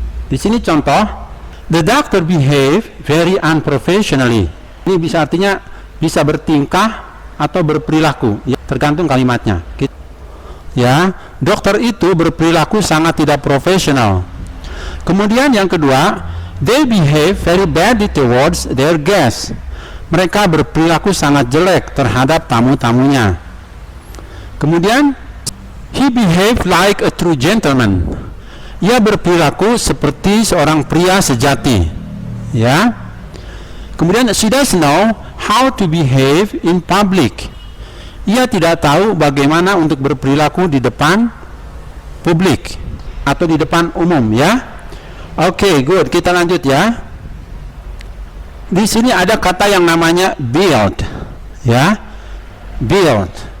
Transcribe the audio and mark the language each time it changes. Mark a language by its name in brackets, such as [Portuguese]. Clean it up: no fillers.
[Indonesian] Di sini contoh, [English] the doctor behave very unprofessionally. [Indonesian] Ini bisa artinya bisa bertingkah atau berperilaku, ya, tergantung kalimatnya. Ya, dokter itu berperilaku sangat tidak profesional. Kemudian yang kedua, [English] they behave very badly towards their guests. [Indonesian] Mereka berperilaku sangat jelek terhadap tamu-tamunya. Kemudian, [English] he behave like a true gentleman. [Indonesian] Ia berperilaku seperti seorang pria sejati. Ya. Kemudian, [English] she doesn't know how to behave in public. [Indonesian] Ia tidak tahu bagaimana untuk berperilaku di depan publik atau di depan umum ya. Oke, good. Kita lanjut ya. Di sini ada kata yang namanya build ya. Build.